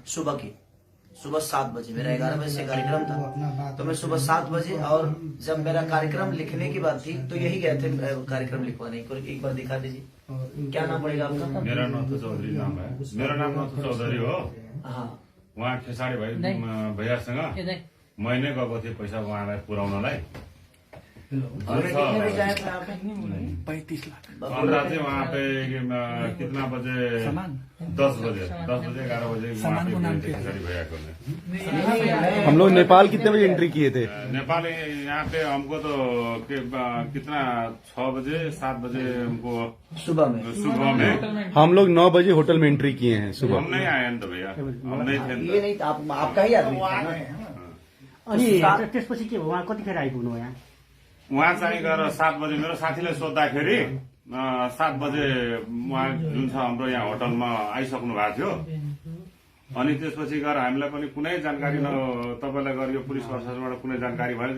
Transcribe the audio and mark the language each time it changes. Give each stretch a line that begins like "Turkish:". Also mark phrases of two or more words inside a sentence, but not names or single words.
Hindi: सुबह 7 बजे मेरा 11 बजे से कार्यक्रम था, तो मैं सुबह 7 बजे, और जब मेरा कार्यक्रम लिखने की बात थी तो यही गए थे कार्यक्रम लिखवाने को। एक बार दिखा दीजिए, क्या नाम पड़ेगा आपका? मेरा नाम तो चौधरी नाम है। मेरा नाम तो चौधरी हो। हाँ,
Nepali: उहाँ खेसाडी भैयासँग महीने गएको थिएँ पैसा उहाँलाई पुर्याउनलाई।
Hindi: और कितने बजे आए थे आप? 35 लाख। पंद्रह चाहिँ वहाँ पे कितना बजे? 10 बजे 11 बजे वहाँ पे गए थे खेसाडी भैया को। हम लोग नेपाल कितने बजे एंट्री किए थे? नेपाल यहाँ पे हमको तो कितना 6 बजे 7 बजे हमको सुबह में हम लोग 9 बजे होटल में एंट्री किए हैं सुबह। हम नहीं आए नि त भैया, हम नहीं थे नि ये नहीं था, आपका ही आदमी था ना।
Nepali: अनि त्यसपछि के भयो? उहाँ कतिखेर आइपुग्नु यहाँ? उहाँ चाहिँ गएर 7 बजे मेरो साथीले सोद्धाखेरि 7 बजे उहाँ जुन छ हाम्रो यहाँ होटलमा आइसक्नु भएको थियो। अनि त्यसपछि गएर हामीलाई पनि कुनै जानकारी तपाईँलाई गएर यो पुलिस प्रशासनबाट कुनै जानकारी भएन।